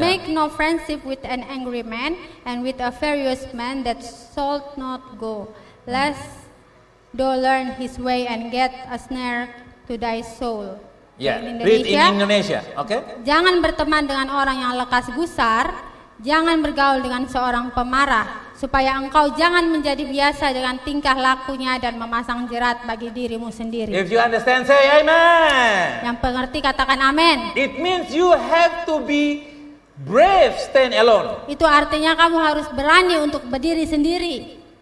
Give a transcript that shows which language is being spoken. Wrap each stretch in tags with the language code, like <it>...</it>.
<en>Make no friendship with an angry man, and with a furious man that shalt not go, lest thou learn his way and get a snare to thy soul. Yeah, In read in Indonesia, Indonesia, okay?</en> <id>jangan berteman dengan orang yang lekas gusar, jangan bergaul dengan seorang pemarah, supaya engkau jangan menjadi biasa dengan tingkah lakunya dan memasang jerat bagi dirimu sendiri.</id> <en>If you understand, say amen.</en> <id>Yang pengerti katakan amin.</id> <en>It means you have to be brave, stand alone.</en> <id>Itu artinya kamu harus berani untuk berdiri sendiri.</id>